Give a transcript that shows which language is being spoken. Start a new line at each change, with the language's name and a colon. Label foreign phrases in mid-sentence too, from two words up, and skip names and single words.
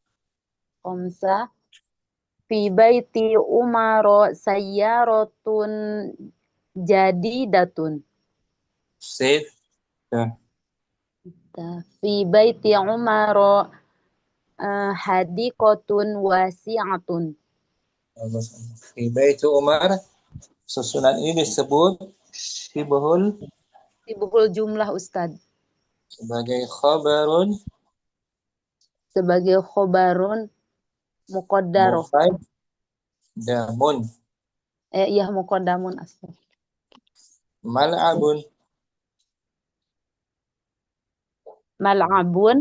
Arabic: في بيت عمر سيارة جديدة. في بيت عمر حديقة واسعة. في بيت عمر
Malay: susunan ini disebut shibhul jumlah Ustaz. sebagai
Arabic: خبر مقدرة. Muqaddamun.
Malay: Iya muqaddamun asal. Mal'abun